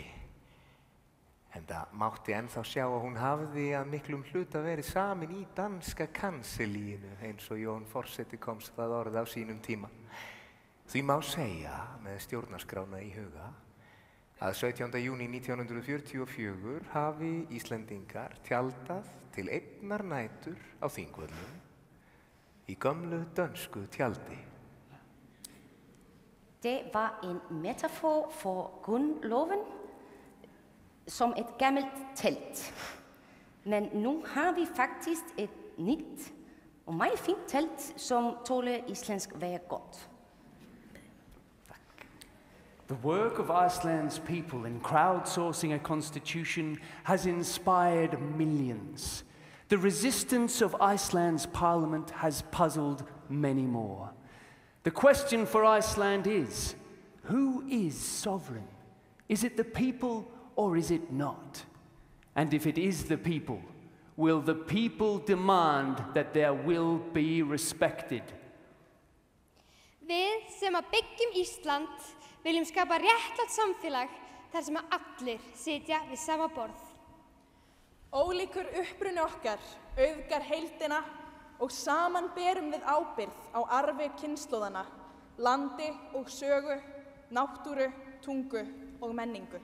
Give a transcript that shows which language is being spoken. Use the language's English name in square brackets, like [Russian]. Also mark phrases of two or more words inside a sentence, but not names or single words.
[Icelandic] Enda mátti ennþá sjá að hún hafði að miklum hluta verið samin í danska kansellíinu eins og Jón forseti komst það orð á sínum tíma. Því má segja með stjórnarskrána í huga að 17. júní 1944 hafi Íslendingar tjaldað til einnar nætur á Þingvöllum í gamlu dönsku tjaldi. [Danish] Det var en metafor for grundloven som et gammelt telt. Men nu har vi faktisk et nyt og meget fint telt som tåler islandsk vejr godt. [English] The work of Iceland's people in crowdsourcing a constitution has inspired millions. The resistance of Iceland's parliament has puzzled many more. The question for Iceland is, who is sovereign? Is it the people or is it not? And if it is the people, will the people demand that their will be respected? [Icelandic] Við sem að byggjum Ísland viljum skapa réttlátt samfélag þar sem að allir sitja við sama borð. Ólíkur uppruni okkar auðgar heildina og saman berum við ábyrgð á arfi kynslóðanna, landi og sögu, náttúru, tungu og menningu.